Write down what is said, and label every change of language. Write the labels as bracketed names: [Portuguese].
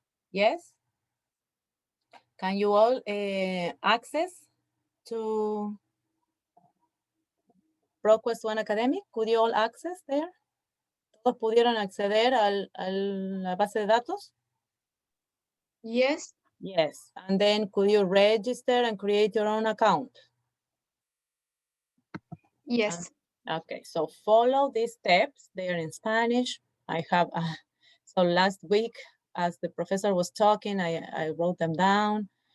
[English] Yes? Can you all access to ProQuest One Academic? Could you all access there? [Spanish] ¿Todos pudieron acceder a la base de datos? [English] Yes. Yes. And then could you register and create your own account? Yes. Okay, so follow these steps. They are in Spanish. I have, so last week, as the professor was talking, I wrote them down.